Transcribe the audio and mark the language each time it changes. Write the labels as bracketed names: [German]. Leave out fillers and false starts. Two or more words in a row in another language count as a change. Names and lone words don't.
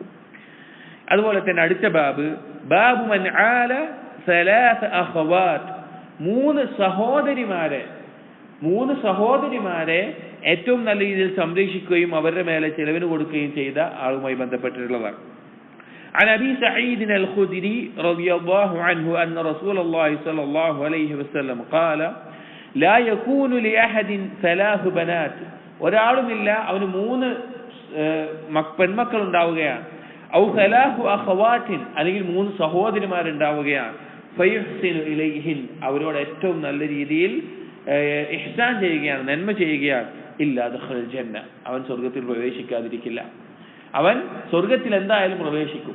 [Malayalam] അതുപോലെ തന്നെ അടുത്ത [Arabic] باب من عال ثلاث أخوات, [Malayalam] 3 സഹോദരിമാരെ ഏറ്റവും നല്ല രീതിയിൽ സംരക്ഷിക്കുകയും അവരുടെ മേലെ ചെലവിന് കൊടുക്കുകയും ചെയ്ത ആളുമായി ബന്ധപ്പെട്ടിട്ടുള്ളതാണ്. [Arabic] عن أبي سعيد الخدري رضي الله عنه أن رسول الله صلى الله عليه وسلم قال لا يكون لأحد 3 بنات, [Malayalam] ഒരാളുമില്ല അവന് 3 പെൺമക്കൾ ഉണ്ടാവുകയാണ്, [Arabic] أو 3 أخوات, [Malayalam] അല്ലെങ്കിൽ 3 സഹോദരിമാരുണ്ടാവുകയാണ്, [Arabic] فيحسن إليهن, [Malayalam] അവരോട് ഏറ്റവും നല്ല രീതിയിൽ ഇഹ്സാൻ ചെയ്യുകയാണ്, നന്മ ചെയ്യുകയാണ്, [Arabic] إلا دخل الجنة, [Malayalam] അവൻ സ്വർഗത്തിൽ പ്രവേശിക്കാതിരിക്കില്ല, അവൻ സ്വർഗത്തിൽ എന്തായാലും പ്രവേശിക്കും.